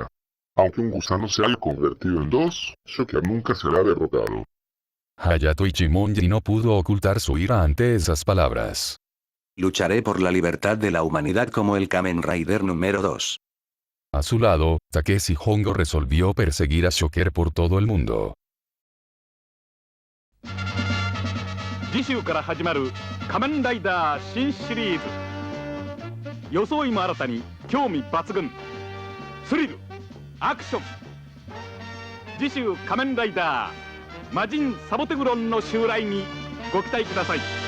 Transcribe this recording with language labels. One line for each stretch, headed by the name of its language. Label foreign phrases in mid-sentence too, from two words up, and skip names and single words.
Spanish: Aunque un gusano se haya convertido en dos, Shocker nunca será derrotado. Hayato Ichimonji no pudo ocultar su ira ante esas palabras. Lucharé por la libertad de la humanidad como el Kamen Rider número 2. A su lado, Takeshi Hongo resolvió perseguir a Shocker por todo el mundo.
Japanese: 次週から始まる仮面ライダー新シリーズ。装いも新たに興味抜群。スリル、アクション。次週仮面ライダー魔人サボテグロンの襲来にご期待ください。